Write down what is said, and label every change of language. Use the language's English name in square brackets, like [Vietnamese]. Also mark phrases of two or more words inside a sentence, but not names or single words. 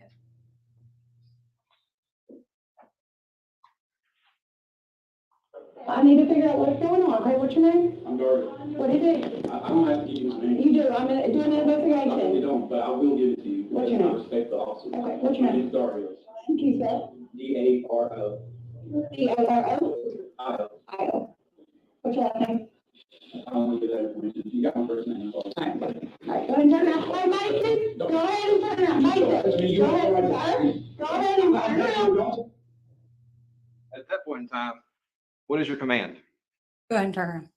[English] I need to figure out what's going on, okay? What's your name? I'm Dario. What do you do? I don't have to give you my name. You do, I'm doing an No, investigation. you don't, but I will give it to you. What's your I name? respect the officer. Okay, what's your My name? name's Dario. Thank you, sir. D-A-R-O. D-O-R-O? I-O. I-O. What's your last name? I don't want to get that information. You got my first name. All right, go ahead and turn around. Hey, Mason, go ahead and turn around. Mason, go ahead, sir. Go ahead and turn around. At that point in time, what is your command? Go ahead and turn around.